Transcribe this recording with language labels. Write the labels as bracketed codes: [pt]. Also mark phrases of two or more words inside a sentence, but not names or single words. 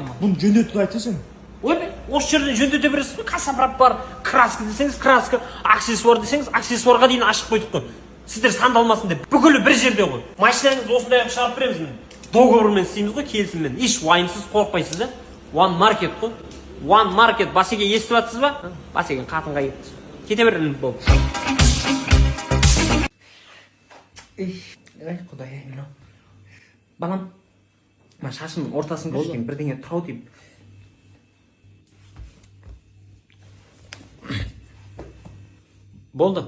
[kk] Бұны жөндетуді айтса сен. Ой, осы жерден жөндете бересіз бе? Кассапрап бар. Краска десеңіз, краска, аксессуар десеңіз, аксессуарға дейін ашық қойдық қой. Сіздер сандалмасын деп. Бүкілі бір жерде ғой. Машинаңызды осындай қылып шығарып береміз міне. Договормен істейміз ғой, келісіммен. Еш уайымсыз, қорықпайсыз да. One Market қой. One Market. Басеке естіп жатсыз ба? Басеке қатынға кетті. Кете беріңіз болды. Ай, құдай-ай, мынау. Балам, мына шашымның ортасын көрсеткен бірдеңе тұрау деймін. Болды.